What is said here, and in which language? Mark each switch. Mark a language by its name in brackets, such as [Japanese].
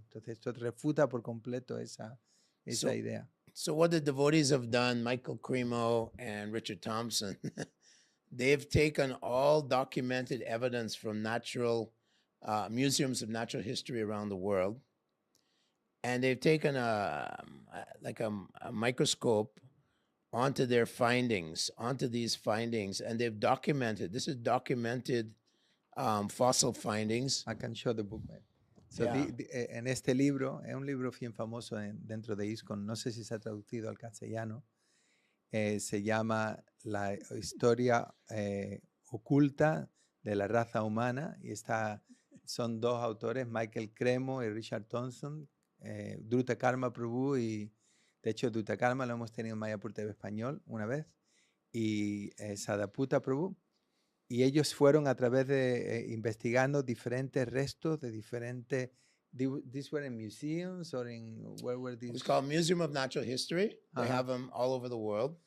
[Spanish] Entonces, esto refuta por completo esa idea. [English] So what the devotees have done, Michael Cremo and Richard Thompson, they've taken all documented evidence from natural museums of natural history around the world, and they've taken a microscope onto their findings, onto these findings, and they've documented. This is documented fossil findings. I can show the book. So Yeah. [Spanish] en este libro, es un libro bien famoso dentro de ISKCON, no sé si se ha traducido al castellano, se llama La historia oculta de la raza humana y son dos autores, Michael Cremo y Richard Thompson, Druta Karma Prabhu y de hecho Druta Karma lo hemos tenido en Mayapur TV español una vez y Sadaputa Prabhu. Y ellos fueron a través de investigando diferentes restos de diferentes. [English] These were in museums or where were these? It's called Museum of Natural History. They have them all over the world.